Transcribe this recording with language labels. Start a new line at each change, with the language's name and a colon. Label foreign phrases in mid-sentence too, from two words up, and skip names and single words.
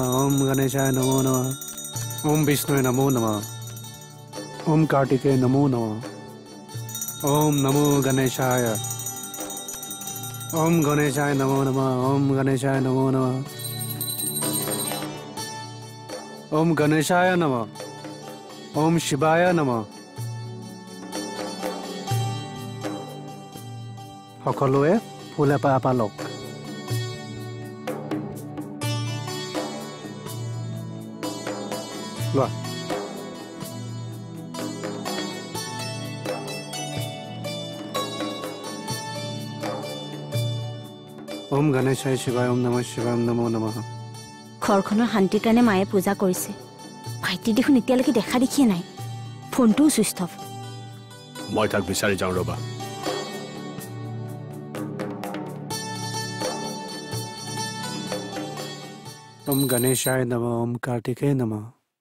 Sanskrit: ओम गणेशाय नमो नमः ओम विष्णुवे नमो नमः ओम कार्तिकेय नमो नमः ओम नमो गणेशाय ओम गणेशाय नमो नमः ओम गणेशाय नमो नमः ओम गणेशाय नमः ओम शिवाय नमः
Assamese: সকলোৱে ফুল এপাহ এপাহ লওক লোৱা
Sanskrit: ओम गणेशाय शिवाय ओम नमः शिवाय ओम नमो नमः
Assamese: ঘৰখনৰ শান্তিৰ কাৰণে মায়ে পূজা কৰিছে ভাইটি দেখোন এতিয়ালৈকে দেখা দেখিয়ে নাই ফোনটোও চুইচ অফ মই তাক বিচাৰি যাওঁ ৰবা
Sanskrit: ओम गणेशाय नमः ओम कार्तिकेय नमः